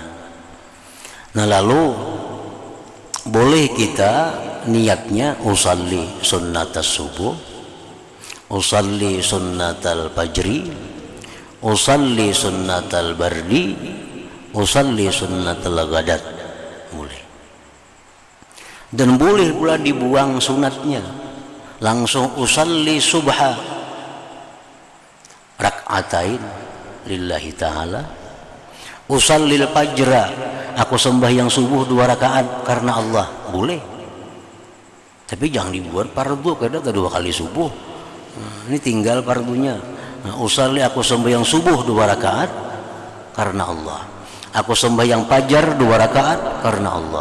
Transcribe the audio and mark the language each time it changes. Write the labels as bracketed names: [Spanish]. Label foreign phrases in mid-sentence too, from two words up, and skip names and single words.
[Indonesian] Nah, lalu boleh kita niatnya [Arabic] أصلي سنة الصبح، أصلي سنة الفجر، أصلي سنة البرد، أصلي سنة الغداة, boleh. [Indonesian] Dan boleh pula dibuang sunatnya, langsung [Arabic] أصلي الصبح ركعتين لله تعالى، أصلي الفجر, [Indonesian] aku sembahyang subuh 2 rakaat karena Allah, boleh. Tapi jangan dibuat fardu, karena 2 kali subuh. Ini tinggal fardunya. Usalli, aku sembahyang subuh 2 rakaat karena Allah. Aku sembahyang fajar 2 rakaat karena Allah.